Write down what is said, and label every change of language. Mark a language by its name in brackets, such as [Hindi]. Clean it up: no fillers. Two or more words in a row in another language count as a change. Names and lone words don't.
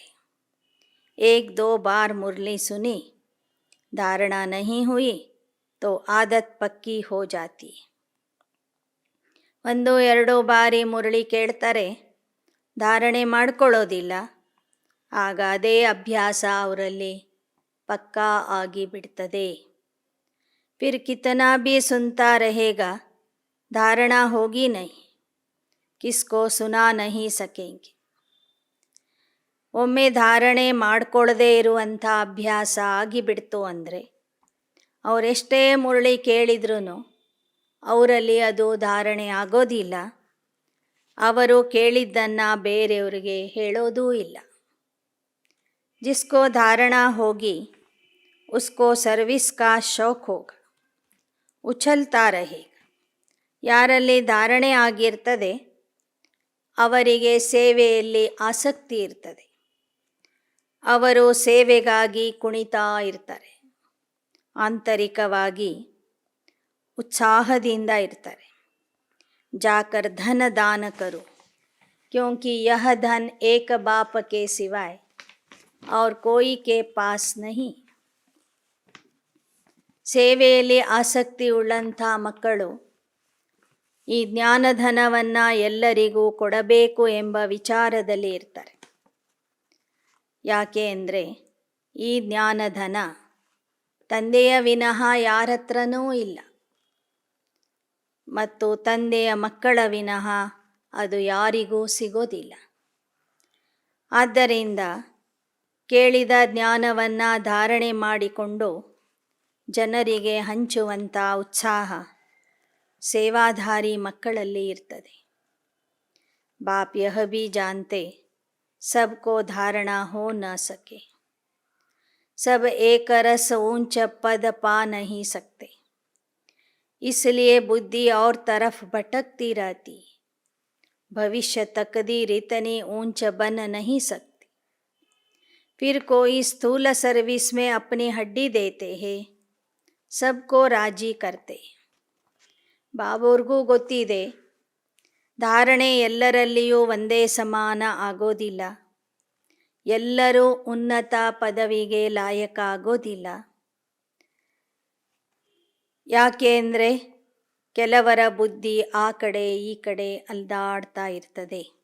[Hindi] एक दो बार मुरली सुनी, धारणा नहीं हुई तो आदत पक्की हो जाती. [Kannada] ಒಂದು ಎರಡು ಬಾರಿ ಮುರಳಿ ಕೇಳ್ತಾರೆ, ಧಾರಣೆ ಮಾಡ್ಕೊಳ್ಳೋದಿಲ್ಲ, ಆಗ ಅದೇ ಅಭ್ಯಾಸ ಅವರಲ್ಲಿ ಪಕ್ಕಾ ಆಗಿ ಬಿಡ್ತದೆ. [Hindi] फिर कितना भी सुनता [Kannada] रहेगा, धारणा होगी नहीं, किसको सुना नहीं सकेंगे. ಒಮ್ಮೆ ಧಾರಣೆ ಮಾಡಿಕೊಳ್ಳದೇ ಇರುವಂಥ ಅಭ್ಯಾಸ ಆಗಿಬಿಡ್ತು ಅಂದರೆ ಅವರೆಷ್ಟೇ ಮುರಳಿ ಕೇಳಿದ್ರೂ ಅವರಲ್ಲಿ ಅದು ಧಾರಣೆ ಆಗೋದಿಲ್ಲ. ಅವರು ಕೇಳಿದ್ದನ್ನು ಬೇರೆಯವರಿಗೆ ಹೇಳೋದೂ ಇಲ್ಲ. [Hindi] जिसको धारणा होगी उसको सर्विस का शौक होगा, उछलता रहेगा. [Kannada] ಯಾರಲ್ಲಿ ಧಾರಣೆ ಆಗಿರ್ತದೆ ಅವರಿಗೆ ಸೇವೆಯಲ್ಲಿ ಆಸಕ್ತಿ ಇರ್ತದೆ. ಅವರು ಸೇವೆಗಾಗಿ ಕುಣಿತಾ ಇರ್ತಾರೆ. ಆಂತರಿಕವಾಗಿ उत्साहದಿಂದ ಇರ್ತಾರೆ. [Hindi] जाकर धन दान करो क्योंकि यह धन एक बाप के सिवाय और कोई के पास नहीं. [Kannada] ಸೇವೆಯಲ್ಲಿ ಆಸಕ್ತಿ ಉಳ್ಳಂಥ ಮಕ್ಕಳು ಈ ಜ್ಞಾನಧನವನ್ನು ಎಲ್ಲರಿಗೂ ಕೊಡಬೇಕು ಎಂಬ ವಿಚಾರದಲ್ಲಿ ಇರ್ತಾರೆ. ಯಾಕೆ ಅಂದರೆ ಈ ಜ್ಞಾನಧನ ತಂದೆಯ ವಿನಃ ಯಾರ ಹತ್ರನೂ ಇಲ್ಲ ಮತ್ತು ತಂದೆಯ ಮಕ್ಕಳ ವಿನಃ ಅದು ಯಾರಿಗೂ ಸಿಗೋದಿಲ್ಲ. ಆದ್ದರಿಂದ ಕೇಳಿದ ಜ್ಞಾನವನ್ನು ಧಾರಣೆ ಮಾಡಿಕೊಂಡು ಜನರಿಗೆ ಹಂಚುವಂಥ ಉತ್ಸಾಹ ಸೇವಾಧಾರಿ ಮಕ್ಕಳಲ್ಲಿ ಇರ್ತದೆ. [Hindi] बाप यह भी जानते सबको धारणा हो न सके, सब एक रस ऊंच पद पा नहीं सकते, इसलिए बुद्धि और तरफ भटकती रहती, भविष्य तकदीर इतनी ऊंच बन नहीं सकती. फिर कोई स्थूल सर्विस में अपनी हड्डी देते हैं, सबको राजी करते. [Kannada] ಬಾಬೋರ್ಗೂ ಗೊತ್ತಿದೆ ಧಾರಣೆ ಎಲ್ಲರಲ್ಲಿಯೂ ಒಂದೇ ಸಮಾನ ಆಗೋದಿಲ್ಲ. ಎಲ್ಲರೂ ಉನ್ನತ ಪದವಿಗೆ ಲಾಯಕ ಆಗೋದಿಲ್ಲ. ಯಾಕೆ ಅಂದರೆ ಕೆಲವರ ಬುದ್ಧಿ ಆ ಕಡೆ ಈ ಕಡೆ ಅಲ್ದಾಡ್ತಾ ಇರ್ತದೆ.